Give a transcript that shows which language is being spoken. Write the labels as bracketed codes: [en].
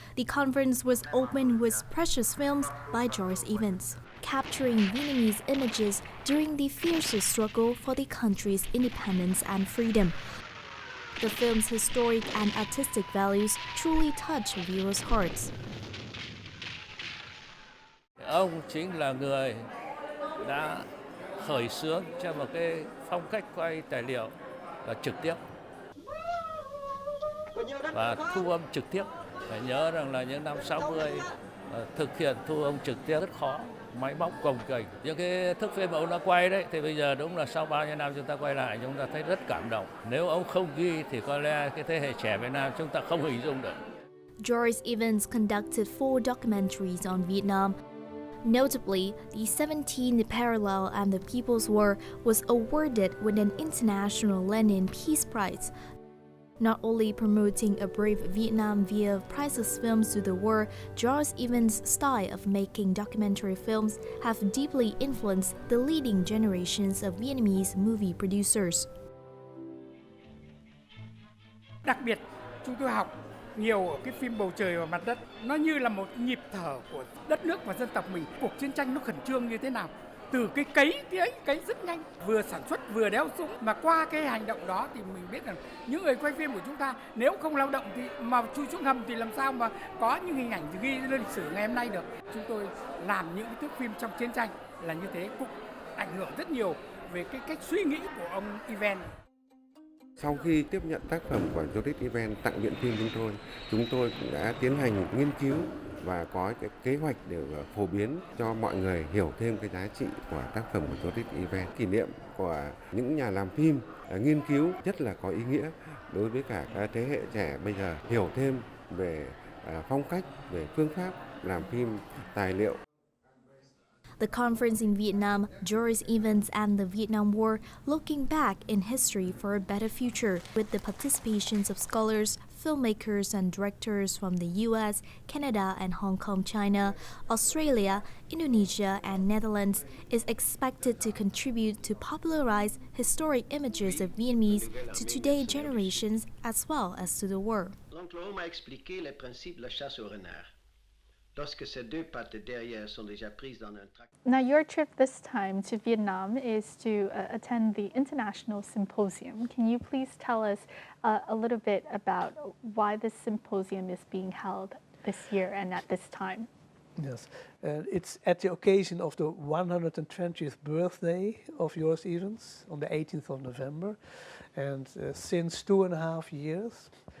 [en] The conference was opened with precious films by Joris Evans, capturing Vietnamese images during the fiercest struggle for the country's independence and freedom. The film's historic and artistic values truly touch viewers' hearts. [vi] Ông chính là người đã khởi xướng cho một cái phong cách quay tài liệu là trực tiếp và thu âm trực tiếp. Phải nhớ rằng là những năm 60 thực hiện thu âm trực tiếp rất khó, máy móc cồng kềnh. Những cái thước phim mà ông đã quay đấy thì bây giờ đúng là sau bao nhiêu năm chúng ta quay lại chúng ta thấy rất cảm động. Nếu ông không ghi thì có lẽ cái thế hệ trẻ Việt Nam chúng ta không hình dung được. [en] Joris Evans conducted 4 documentaries on Vietnam. Notably, the 17th Parallel and the People's War was awarded with an International Lenin Peace Prize, not only promoting a brave Vietnam via priceless films to the war. Joris Evans' style of making documentary films have deeply influenced the leading generations of Vietnamese movie producers. [vi] Đặc biệt, chúng tôi học nhiều ở cái phim Bầu Trời và Mặt Đất. Nó như là một nhịp thở của đất nước và dân tộc mình. Cuộc chiến tranh nó khẩn trương như thế nào? Từ cái cấy rất nhanh, vừa sản xuất vừa đeo súng, mà qua cái hành động đó thì mình biết rằng những người quay phim của chúng ta nếu không lao động thì mà chui xuống hầm thì làm sao mà có những hình ảnh ghi lên lịch sử ngày hôm nay được. Chúng tôi làm những thước phim trong chiến tranh là như thế cũng ảnh hưởng rất nhiều về cái cách suy nghĩ của ông Evans. Sau khi tiếp nhận tác phẩm của Joris Evans tặng Viện Phim chúng tôi cũng đã tiến hành nghiên cứu và có cái kế hoạch để phổ biến cho mọi người hiểu thêm cái giá trị của tác phẩm của Joris Evans. Kỷ niệm của những nhà làm phim nghiên cứu rất là có ý nghĩa đối với cả các thế hệ trẻ bây giờ hiểu thêm về phong cách, về phương pháp làm phim tài liệu. [en] The conference in Vietnam, Joris Evans and the Vietnam War, Looking Back in History for a Better Future, with the participations of scholars, filmmakers and directors from the US, Canada and Hong Kong, China, Australia, Indonesia and Netherlands, is expected to contribute to popularize historic images of Vietnamese to today's generations as well as to the war. [fr] L'oncle Laurent m'a expliqué les principes de la chasse au renard. Lorsque ces deux pattes derrière sont déjà prises dans un tract. [en] Now, your trip this time to Vietnam is to attend the International Symposium. Can you please tell us a little bit about why this symposium is being held this year and at this time? Yes, it's at the occasion of the 120th birthday of Joris Evans on the 18th of November. And since 2.5 years,